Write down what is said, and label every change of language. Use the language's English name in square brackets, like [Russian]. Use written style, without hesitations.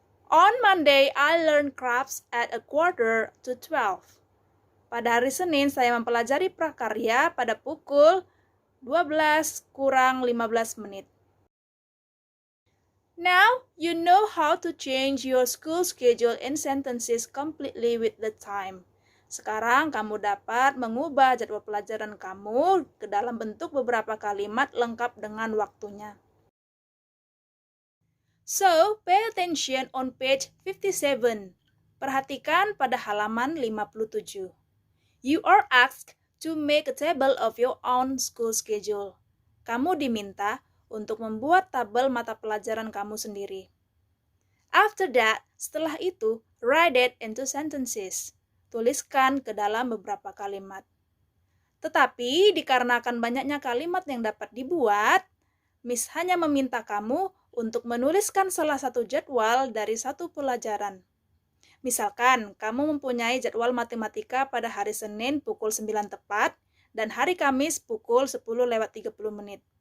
[English] On Monday, I learn crafts at 11:45. [Indonesian] Pada hari Senin, saya mempelajari prakarya pada pukul 12:15. [English] Now, you know how to change your school schedule in sentences completely with the time. [Indonesian] Sekarang kamu dapat mengubah jadwal pelajaran kamu ke dalam bentuk beberapa kalimat lengkap dengan waktunya. [English] So, pay attention on page 57. [Indonesian] Perhatikan pada halaman 57. [English] You are asked to make a table of your own school schedule. [Indonesian] Kamu diminta untuk membuat tabel mata pelajaran kamu sendiri. [English] After that, [Indonesian] setelah itu, [English] write it into sentences. [Indonesian] Tuliskan ke dalam beberapa kalimat. Tetapi, dikarenakan banyaknya kalimat yang dapat dibuat, Miss hanya meminta kamu untuk menuliskan salah satu jadwal dari satu pelajaran. Misalkan, kamu mempunyai jadwal matematika pada hari Senin pukul 9 tepat dan hari Kamis pukul 10:30.